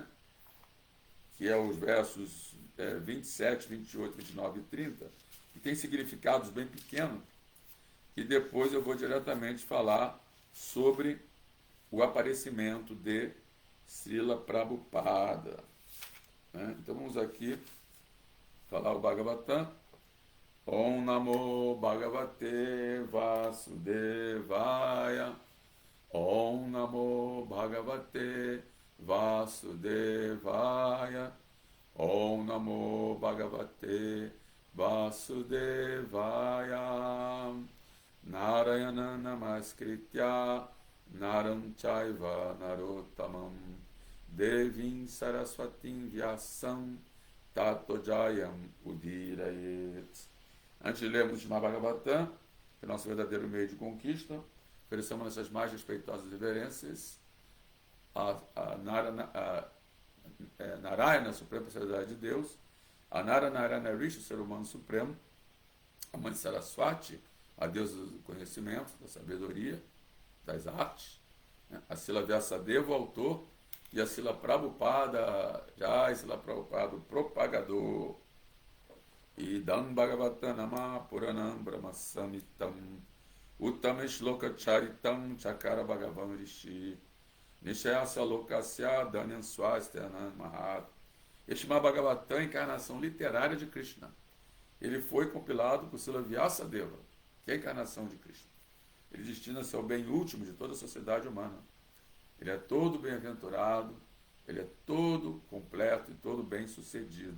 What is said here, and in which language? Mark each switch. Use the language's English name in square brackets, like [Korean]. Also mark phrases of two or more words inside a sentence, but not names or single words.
[Portuguese] Que é os versos 27, 28, 29 e 30, que tem significados bem pequenos, e depois eu vou diretamente falar sobre o aparecimento de Srila Prabhupada. Né? Então vamos aqui falar o Bhagavatam. [Sanskrit] ॐ नमो भगवते वासुदेवाय. ॐ नमो भगवते वासुदेवाय. ॐ नमो भगवते वासुदेवाय. नारायण नमस्कृत्य नरं चैव नरोत्तमम् देवीं सरस्वतीं व्यासं ततो जयम् उदीरयेत्. [Portuguese] Antes de lermos o Bhagavatam, que é o nosso verdadeiro meio de conquista, oferecemos nossas mais respeitosas reverências a Narayana, a Suprema Personalidade de Deus, a Narayana Rishi, o ser humano supremo, a Mãe Saraswati, a deusa do conhecimento, da sabedoria, das artes, né? A Srila Vyasadeva, o autor, e a Srila Prabhupada, Jai Srila Prabhupada, o propagador. [Sanskrit] इदं भागवतनाम पुराणं ब्रह्मसमितम् उत्तम श्लोक चरितं चकार भगवान् ऋषि निशायस्य लोकस्य धन्यं स्वस्त्ययनं महत्. [Portuguese] Este Bhagavatam é a encarnação literária de Krishna. Ele foi compilado por Srila Vyasadeva, que é a encarnação de Krishna. Ele destina-se ao bem último de toda a sociedade humana. Ele é todo bem-aventurado, ele é todo completo e todo bem-sucedido.